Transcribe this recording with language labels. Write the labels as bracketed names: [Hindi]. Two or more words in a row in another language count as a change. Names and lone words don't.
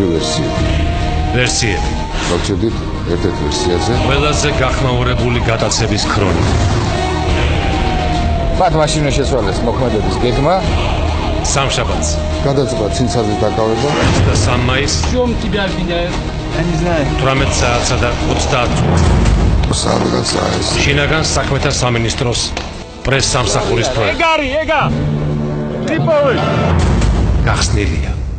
[Georgian] ვერსიები. მოგწოდით ერთ-ერთ ვერსიაზე. ყველაზე გახმაურებული გატაცების ქრონიკა. მათ მაშინვე შეცვალეს მოქმედების გეგმა. სამშაბათს. გადაწყვეტა ცინცაძის დაკავება და 3 მაისს. [Russian] Чем тебя обвиняют? Я не знаю. [Georgian] 18 საათსა და 30 წუთს. სადღაც ეს შინაგან საქმეთა სამინისტროს პრეს სამსახურის პროექტი. ეგ არის, ეგა. ტრიპოლი. გახსნილია.